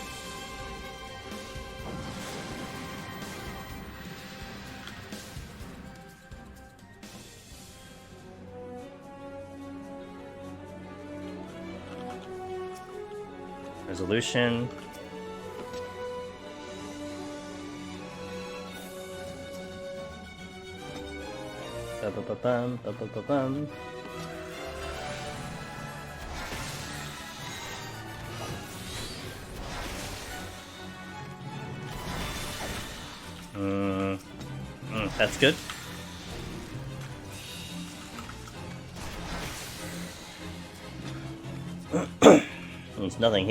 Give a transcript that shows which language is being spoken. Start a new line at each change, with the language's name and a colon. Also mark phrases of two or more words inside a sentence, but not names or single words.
English: Resolution. Ba-ba-ba-bum, ba-ba-ba-bum. That's good. There's nothing here.